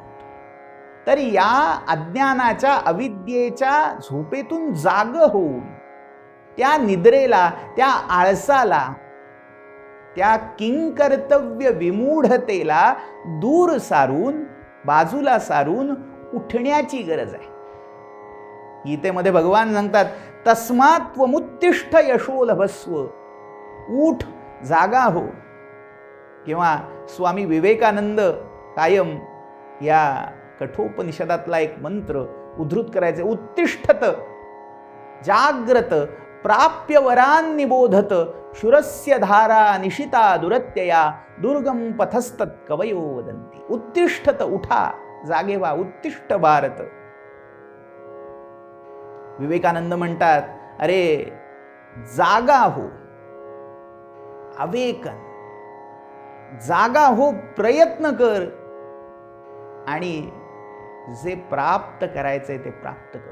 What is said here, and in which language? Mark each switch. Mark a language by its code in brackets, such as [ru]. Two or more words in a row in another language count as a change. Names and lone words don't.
[mr] तर या अज्ञानाच्या, अविद्येच्या झोपेतून जाग होऊन त्या निद्रेला, त्या आळसाला, त्या किंकर्तव्य विमूढतेला दूर सारून, बाजूला सारून उठण्याची गरज आहे. गीतेमध्ये भगवान सांगतात, [sa] तस्मात् त्वमुत्तिष्ठ यशो लभस्व. [mr] उठ, जागा हो. किंवा स्वामी विवेकानंद कायम या कठोपनिषदातला एक मंत्र उद्धृत करायचे, [sa] उत्तिष्ठत जाग्रत प्राप्य वरान निबोधत शुरस्य धारा निशिता दुरत्यया दुर्गम पथस्तत कवयो वदंती. उत्तिष्ठत, [mr] उठा, जागे व्हा. [sa] उत्तिष्ठ भारत. [mr] विवेकानंद म्हणतात, अरे जागा हो, अवेकन, जागा हो, प्रयत्न कर आणि जे प्राप्त करायचंय ते प्राप्त करू.